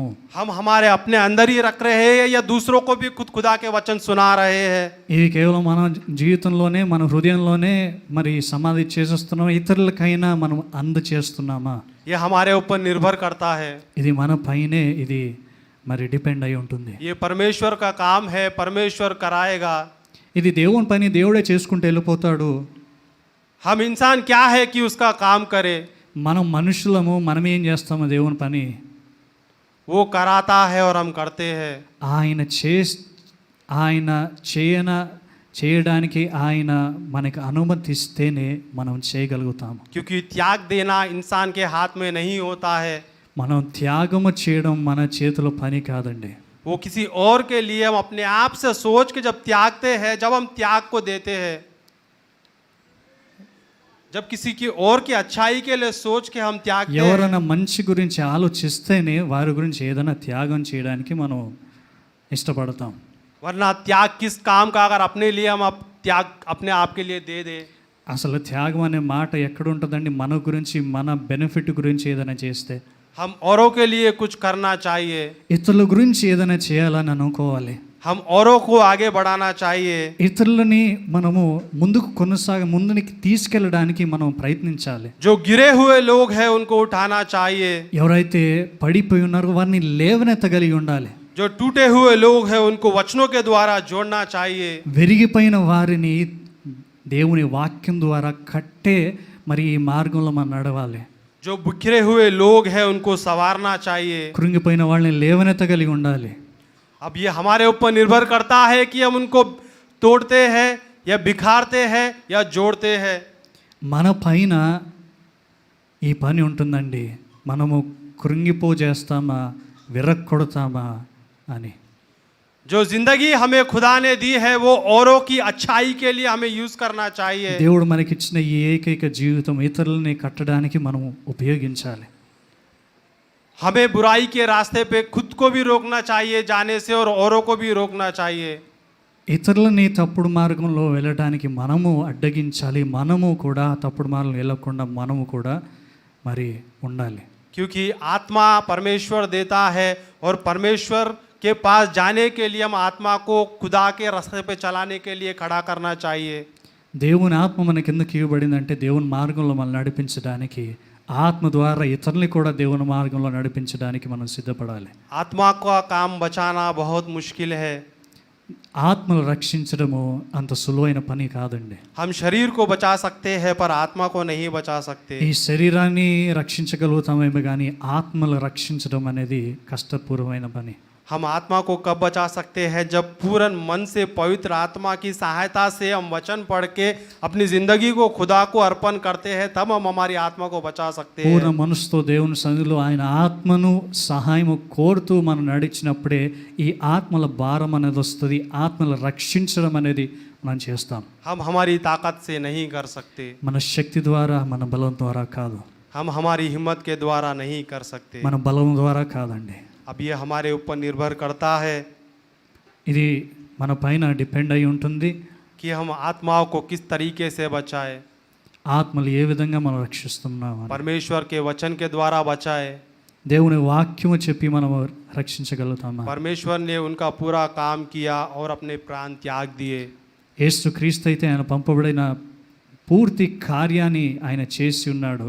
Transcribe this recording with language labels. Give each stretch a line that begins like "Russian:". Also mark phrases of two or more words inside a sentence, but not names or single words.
Hindi: हम हमारे अपने अंदर ही रख रहे हैं या दूसरों को भी खुद खुदा के वचन सुना रहे हैं।
Telugu: ఇది కేవలం మన జీవితంలోనే మన హృదయంలోనే మరి సమాధి చేసేస్తున్నాం, ఇతరులకైనా మనం అందచేస్తున్నామా?
Hindi: ये हमारे ऊपर निर्भर करता है।
Telugu: ఇది మన పైనే ఇది మరి డిపెండ్ అయి ఉంటుంది.
Hindi: ये परमेश्वर का काम है, परमेश्वर कराएगा।
Telugu: ఇది దేవుని పని దేవుడే చేసుకుంటూ వెళ్ళిపోతాడు.
Hindi: हम इंसान क्या है कि उसका काम करे,
Telugu: మనం మనుషులము, మనం ఏం చేస్తాము దేవుని పని?
Hindi: वो कराता है और हम करते हैं।
Telugu: ఆయన ఆయన చేయడానికి ఆయన మనకు అనుమతిస్తేనే మనం చేయగలుగుతాము.
Hindi: क्योंकि त्याग देना इंसान के हाथ में नहीं होता है,
Telugu: మనం త్యాగము చేయడం మన చేతిలో పని కాదండి.
Hindi: वो किसी और के लिए हम अपने आप से सोच के जब त्यागते हैं, जब हम त्याग को देते हैं, जब किसी की और की अच्छाई के लिए सोच के हम त्यागते हैं,
Telugu: ఎవరైనా మంచి గురించి ఆలోచిస్తేనే వారి గురించి ఏదైనా త్యాగం చేయడానికి మనం ఇష్టపడతాం.
Hindi: वरना त्याग किस काम का अगर अपने लिए हम त्याग अपने आप के लिए दे दे,
Telugu: అసలు త్యాగం అనే మాట ఎక్కడ ఉంటుందండి? మన గురించి, మన బెనిఫిట్ గురించి ఏదైనా చేస్తే,
Hindi: हम औरों के लिए कुछ करना चाहिए,
Telugu: ఇతరుల గురించి ఏదైనా చేయాలని అనుకోవాలి.
Hindi: हम औरों को आगे बढ़ाना चाहिए,
Telugu: ఇతరులని మనము ముందుకి తీసుకెళ్ళడానికి మనం ప్రయత్నించాలి.
Hindi: जो गिरे हुए लोग हैं उनको उठाना चाहिए,
Telugu: ఎవరైతే పడిపోయి ఉన్నారో వారిని లేవనెత్తగలిగి ఉండాలి.
Hindi: जो टूटे हुए लोग हैं उनको वचनों के द्वारा जोड़ना चाहिए,
Telugu: విరిగిపోయిన వారిని దేవుని వాక్యం ద్వారా కట్టే మరి ఈ మార్గంలో మనం నడవాలి.
Hindi: जो बिखरे हुए लोग हैं उनको संवारना चाहिए।
Telugu: కృంగిపోయిన వాళ్ళని లేవనెత్తగలిగి ఉండాలి.
Hindi: अब ये हमारे ऊपर निर्भर करता है कि हम उनको तोड़ते हैं या बिखारते हैं या जोड़ते हैं।
Telugu: మన పైన ఈ పని ఉంటుందండి. మనము కృంగిపోజేస్తామా, విరక్కొడతామా అని.
Hindi: जो जिंदगी हमें खुदा ने दी है वो औरों की अच्छाई के लिए हमें यूज करना चाहिए।
Telugu: దేవుడు మనకిచ్చిన ఈ ఏకైక జీవితం ఇతరులని కట్టడానికి మనం ఉపయోగించాలి.
Hindi: हमें बुराई के रास्ते पे खुद को भी रोकना चाहिए जाने से और औरों को भी रोकना चाहिए।
Telugu: ఇతరులని తప్పుడు మార్గంలో వెళ్ళడానికి మనము అడ్డగించాలి. మనము కూడా తప్పుడు మార్గంలో వెళ్ళకుండా మనము కూడా మరి ఉండాలి.
Hindi: क्योंकि आत्मा परमेश्वर देता है और परमेश्वर के पास जाने के लिए हम आत्मा को खुदा के रास्ते पे चलाने के लिए खड़ा करना चाहिए।
Telugu: దేవుని ఆత్మ మనకి ఎందుకు ఇవ్వబడిందంటే దేవుని మార్గంలో మనం నడిపించడానికి, ఆత్మ ద్వారా ఇతరుల్ని కూడా దేవుని మార్గంలో నడిపించడానికి మనం సిద్ధపడాలి.
Hindi: आत्मा का काम बचाना बहुत मुश्किल है।
Telugu: ఆత్మను రక్షించడము అంత సులువైన పని కాదండి.
Hindi: हम शरीर को बचा सकते हैं पर आत्मा को नहीं बचा सकते।
Telugu: ఈ శరీరాన్ని రక్షించగలుగుతామేమో కానీ ఆత్మను రక్షించడం అనేది కష్టపూర్వమైన పని.
Hindi: हम आत्मा को कब बचा सकते हैं? जब पूर्ण मन से पवित्र आत्मा की सहायता से हम वचन पढ़ के अपनी जिंदगी को खुदा को अर्पण करते हैं, तब हम हमारी आत्मा को बचा सकते
Telugu: పూర్ణ
Hindi: हैं।
Telugu: మనసుతో దేవుని సన్నిధిలో ఆయన ఆత్మను సహాయము కోరుతూ మనం నడిచినప్పుడే ఈ ఆత్మల భారం అనేది వస్తుంది. ఆత్మల రక్షించడం అనేది మనం చేస్తాం.
Hindi: हम हमारी ताकत से नहीं कर सकते,
Telugu: మన శక్తి ద్వారా, మన బలం ద్వారా కాదు.
Hindi: हम हमारी हिम्मत के द्वारा नहीं कर सकते।
Telugu: మన బలం ద్వారా కాదండి.
Hindi: अब ये हमारे ऊपर निर्भर करता है
Telugu: ఇది మన పైన డిపెండ్ అయి ఉంటుంది.
Hindi: कि हम आत्माओं को किस तरीके से बचाए।
Telugu: ఆత్మలు ఏ విధంగా మనం రక్షిస్తున్నాం,
Hindi: परमेश्वर के वचन के द्वारा बचाए।
Telugu: దేవుని వాక్యము చెప్పి మనం రక్షించగలుగుతామా?
Hindi: परमेश्वर ने उनका पूरा काम किया और अपने प्राण त्याग दिए।
Telugu: యేసు క్రీస్తు అయితే ఆయన పంపబడిన పూర్తి కార్యాన్ని ఆయన చేసి ఉన్నాడు.